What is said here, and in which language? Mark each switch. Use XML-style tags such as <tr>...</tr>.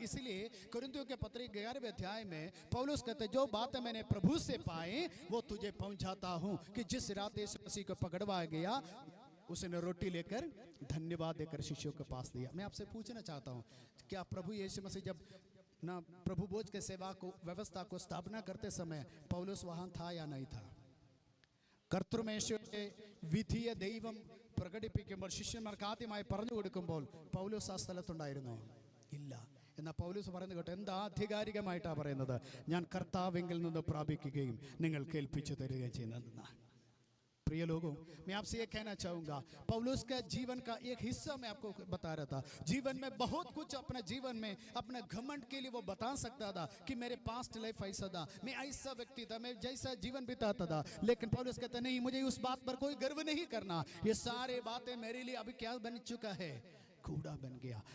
<hi>इसलिए कुरिन्थियों के पत्र 11वें अध्याय में पौलुस कहते, जो बातें मैंने प्रभु से पाए वो तुझे पहुंचाता हूं कि जिस रात यीशु मसीह को पकड़वाया गया उसने रोटी लेकर धन्यवाद देकर शिष्यों के पास दिया। मैं आपसे पूछना चाहता हूं, क्या प्रभु यीशु मसीह जब ना प्रभु भोज के सेवा को व्यवस्था को स्थापना करते समय पौलुस वहां था या नहीं था?</hi> <ml>കർത്തൃമേശയുടെ വിധിയെ ദൈവം പ്രകടിപ്പിക്കുമ്പോൾ ശിഷ്യന്മാർക്ക് ആദ്യമായി പറഞ്ഞു കൊടുക്കുമ്പോൾ പൗലോസ് ആ സ്ഥലത്തുണ്ടായിരുന്നോ? ഇല്ല. എന്നാൽ പൗലോസ് പറയുന്നത് കേട്ടോ, എന്താ ആധികാരികമായിട്ടാണ് പറയുന്നത്? ഞാൻ കർത്താവിങ്കിൽ നിന്ന് പ്രാപിക്കുകയും നിങ്ങൾ കേൾപ്പിച്ചു തരികയും ചെയ്യുന്നതെന്നാണ്.</ml> <hi>प्रिय लोगों, मैं आपसे ये कहना चाहूँगा, पौलुस का जीवन का एक हिस्सा मैं आपको बता रहा था। जीवन में बहुत कुछ अपने जीवन में अपने घमंड के लिए वो बता सकता था कि मेरे पास्ट लाइफ ऐसा था, मैं ऐसा व्यक्ति था, मैं जैसा जीवन बिताता था। लेकिन पौलुस कहता नहीं, मुझे उस बात पर कोई गर्व नहीं करना। ये सारे बातें मेरे लिए अभी क्या बन चुका है? कूड़ा बन गया।</hi>